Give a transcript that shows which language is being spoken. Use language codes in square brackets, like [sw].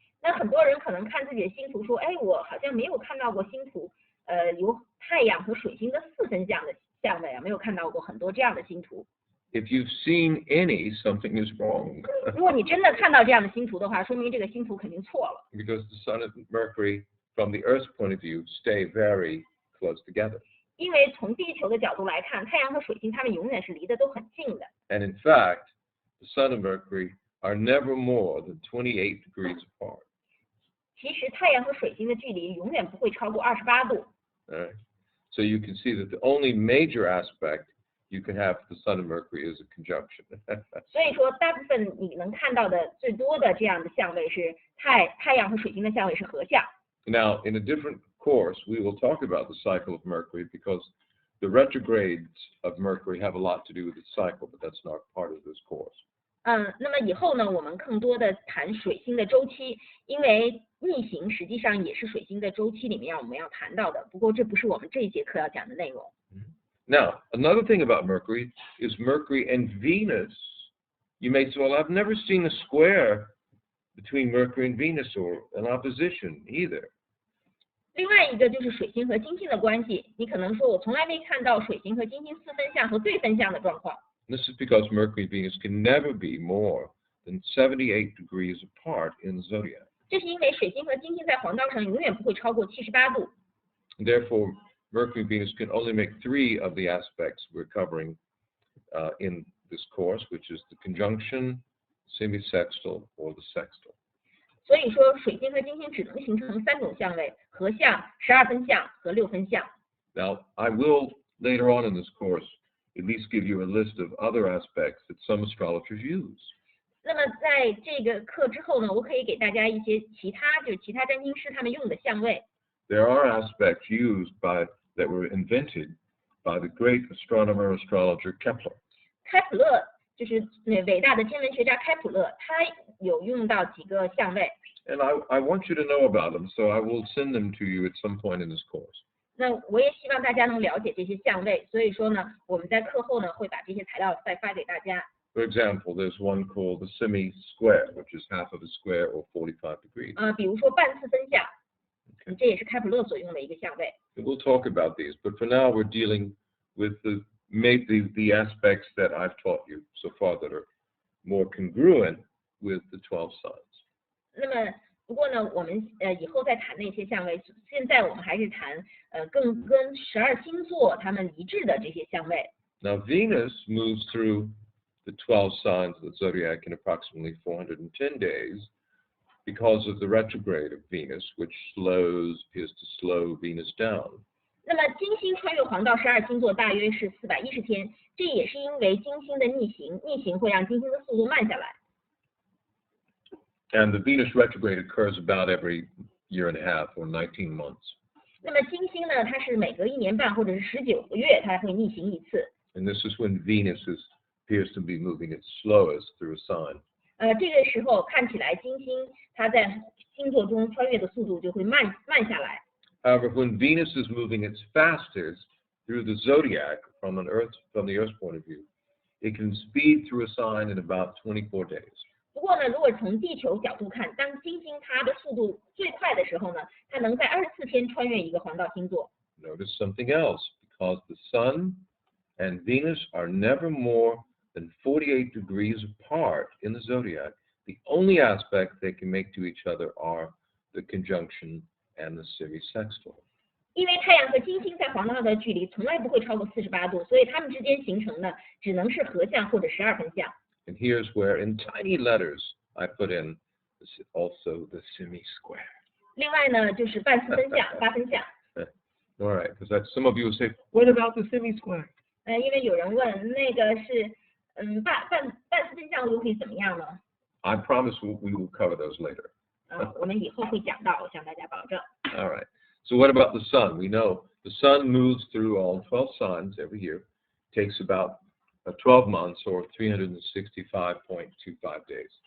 [zh] 那很多人可能看自己的星图说，哎，我好像没有看到过星图，有太阳和水星的4分相的相位啊，没有看到过很多这样的星图。 [en] If you've seen any, something is wrong. [zh] 如果你真的看到这样的星图的话，说明这个星图肯定错了。 [en] Because the Sun and Mercury, from the Earth's point of view, stay very close together. [zh] 因为从地球的角度来看，太阳和水星它们永远是离得都很近的。 [en] And in fact, the Sun and Mercury are never more than 28 degrees apart. [zh] 其实太阳和水星的距离永远不会超过28度。 [en] All right. So you can see that the only major aspect you can have for the Sun and Mercury is a conjunction. [zh] 所以说，大部分你能看到的最多的这样的相位是太阳和水星的相位是合相。 [en] Now, in a different course, we will talk about the cycle of Mercury because the retrogrades of Mercury have a lot to do with its cycle, but that's not part of this course. [zh] 那么以后呢，我们更多的谈水星的周期，因为逆行实际上也是水星的周期里面我们要谈到的。不过这不是我们这一节课要讲的内容。 [en] Now, another thing about Mercury is Mercury and Venus. You may say, well, I've never seen a square between Mercury and Venus or an opposition either. [zh] 另外一个就是水星和金星的关系，你可能说我从来没看到水星和金星4分相和对分相的状况。 [en] This is because Mercury and Venus can never be more than 78 degrees apart in the zodiac. [zh] 这是因为水星和金星在黄道上永远不会超过78度。 [en] Therefore, Mercury and Venus can only make 3 of the aspects we're covering in this course, which is the conjunction, semisextile, or the sextile. [zh] 所以说，水星和金星只能形成3种相位：合相、12分相和6分相。 [en] Now, I will later on in this course at least give you a list of other aspects that some astrologers use. [zh] 那么在这个课之后呢，我可以给大家一些其他占星师他们用的相位。 [en] There are aspects used that were invented by the great astronomer astrologer Kepler. [zh] 开普勒就是伟大的天文学家开普勒，他有用到几个相位。 [en] And I want you to know about them, so I will send them to you at some point in this course. [zh] 那我也希望大家能了解这些相位，所以说呢，我们在课后呢会把这些材料再发给大家。 [en] For example, there's one called the semi-square, which is half of a square or 45 degrees. [zh] 比如说半次分相，这也是开普勒所用的一个相位。 [en] We'll talk about these, but for now we're dealing with the aspects that I've taught you so far that are more congruent with the 12 signs. [zh] 那么不过呢，我们以后再谈那些相位，现在我们还是谈更跟12星座它们一致的这些相位。 [en] Now Venus moves through the 12 signs of the zodiac in approximately 410 days because of the retrograde of Venus, which appears to slow Venus down. [zh] 那么金星穿越黄道12星座大约是410天，这也是因为金星的逆行会让金星的速度慢下来。 [en] And the Venus retrograde occurs about every year and a half or 19 months. [zh] 那么金星呢，它是每隔1年半或者是19个月，它会逆行一次。 [en] And this is when Venus appears to be moving its slowest through a sign. [zh] 这个时候看起来金星它在星座中穿越的速度就会慢下来。 [en] However, when Venus is moving its fastest through the zodiac from the Earth's point of view, it can speed through a sign in about 24 days. [zh] 不过呢，如果从地球角度看，当金星它的速度最快的时候呢，它能在24天穿越一个黄道星座。 [en] Notice something else, because the Sun and Venus are never more than 48 degrees apart in the zodiac. The only aspect they can make to each other are the conjunction and the semisextile. [zh] 因为太阳和金星在黄道的距离从来不会超过48度，所以它们之间形成的只能是合相或者12分相。 [en] And here's where, in tiny letters, I put in also the semi-square. [zh] 另外呢，就是半四分相、8分相。 [en] All right, because some of you will say, what about the semi-square? [zh] 因为有人问那个是半四分相又可以怎么样呢？ [en] I promise we will cover those later. [zh] 我们以后会讲到，我向大家保证。 [en] All right. So what about the sun? We know the sun moves through all 12 signs every year. Takes about 12 months or 365.25 days.